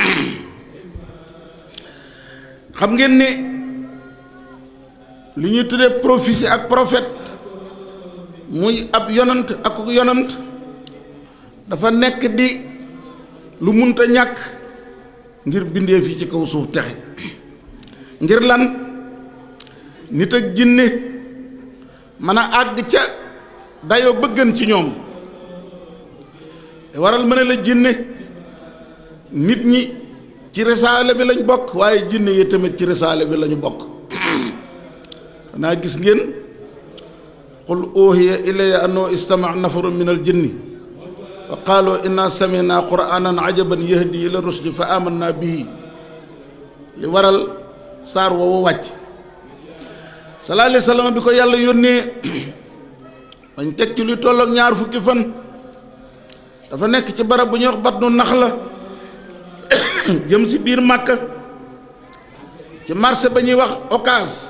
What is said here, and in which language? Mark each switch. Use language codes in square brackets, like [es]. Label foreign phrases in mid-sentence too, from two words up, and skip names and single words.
[wo] xam ngeen ne li ñuy tuddee prophétie ak prophète muy ab yonent ak yonent dafa nekk di lu munta ñàkk ngir bindee fii ci kaw suuf texe ngir lan nit ak jinne mën a àgg ca dayoo bëggan ci ñoom waral mën a la jinne nit ñi ci risaale bi lañ bokk waaye jinne yi tamit ci risaale bi lañu bokk xanaa gis ngeen [ar] قل أوحي إلي أنه استمع نفر من الجن فقالوا إنا سمعنا قرآنا عجبا يهدي إلى الرشد فآمنا به [wo] li waral saar woowu wàcc [ar] صلى الله عليه وسلم [wo] bi ko yàlla yónnee dañ teg ci luy tollook ñaar fukki fan dafa nekk ci barab bu ñuy wax Batnu Naxla jëm si biir Màkka ci marché ba ñuy wax Ocass.